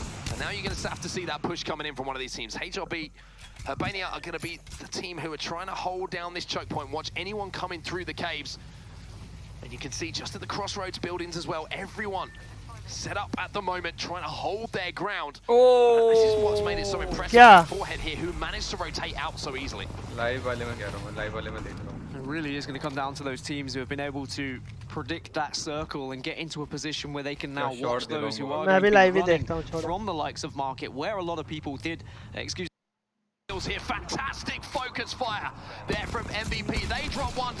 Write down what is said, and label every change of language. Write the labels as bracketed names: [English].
[English] And now you're going to have to see that push coming in from one of these teams. HRB, Albania are going to be the team who are trying to hold down this choke point. Watch anyone coming through the caves. And you can see just at the crossroads buildings as well, everyone set up at the moment, trying to hold their ground. Oh. This is what's made it so impressive. Yeah. Forehead here, who managed to rotate out so easily. [Hindi] Live वाले में कह रहा हूँ, live वाले में देख रहा हूँ. [English] It really is going to come down to those teams who have been able to predict that circle and get into a position where they can now watch those who are going to be running from the likes of market, where a lot of people did, Here, fantastic focus fire there from MVP. They drop one.